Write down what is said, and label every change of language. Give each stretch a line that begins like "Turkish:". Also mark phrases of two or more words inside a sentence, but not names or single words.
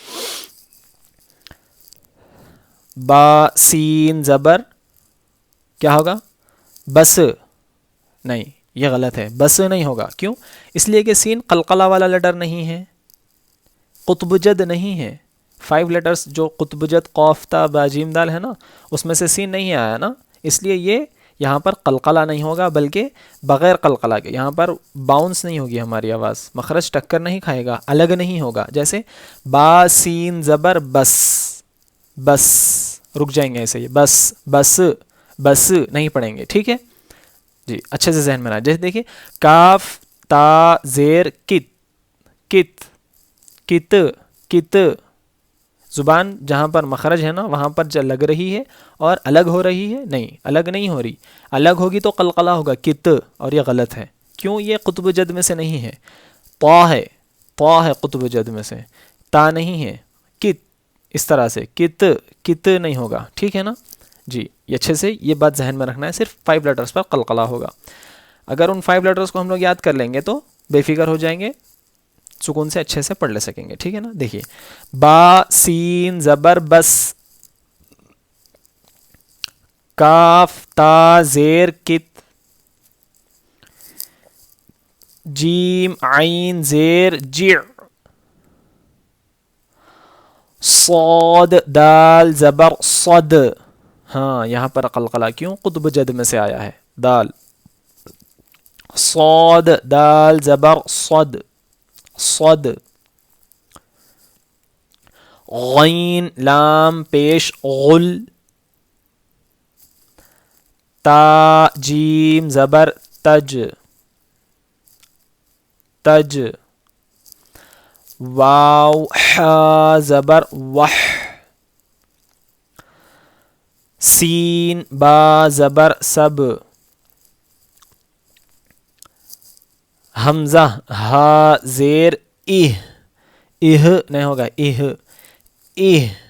Urdu: با سین زبر کیا ہوگا؟ بس، نہیں یہ غلط ہے، بس نہیں ہوگا. کیوں؟ اس لیے کہ سین قلقلہ والا لیٹر نہیں ہے، قطب جد نہیں ہے. 5 لیٹرز جو قطب جد قاف تا با جیم دال ہے نا، اس میں سے سین نہیں آیا نا، اس لیے یہ یہاں پر قلقلہ نہیں ہوگا، بلکہ بغیر قلقلہ کے یہاں پر باؤنس نہیں ہوگی ہماری آواز، مخرج ٹکر نہیں کھائے گا، الگ نہیں ہوگا. جیسے با سین زبر بس، بس رک جائیں گے ایسے ہی، بس، بس، بس نہیں پڑھیں گے، ٹھیک ہے جی. اچھے سے ذہن میں رہا. جیسے دیکھیے کاف تا زیر کت، کت، کت، کت، زبان جہاں پر مخرج ہے نا وہاں پر جو لگ رہی ہے اور الگ ہو رہی ہے، نہیں الگ نہیں ہو رہی، الگ ہوگی تو قلقلہ ہوگا کت، اور یہ غلط ہے. کیوں؟ یہ قطب جد میں سے نہیں ہے، طا ہے، طا ہے قطب جد میں سے، تا نہیں ہے. کت، اس طرح سے کت، کت نہیں ہوگا، ٹھیک ہے نا جی. یہ اچھے سے یہ بات ذہن میں رکھنا ہے، صرف 5 لیٹرز پر قلقلہ ہوگا. اگر ان 5 لیٹرز کو ہم لوگ یاد کر لیں گے تو بے فکر ہو جائیں گے، سکون سے اچھے سے پڑھ لے سکیں گے، ٹھیک ہے نا. دیکھیے با سین زبر بس، کاف تا زیر کت، جیم عین زیر جع، صاد دال زبر صد. ہاں یہاں پر قلقلہ کیوں؟ قطب جد میں سے آیا ہے، دال، صاد دال زبر صد، صد. غین لام پیش غل، تا جیم زبر تج، تج. واو حا زبر وح، سین با زبر سب، حمزہ ہا زیر اہ، اہ نہیں ہوگا، اہ، اہ.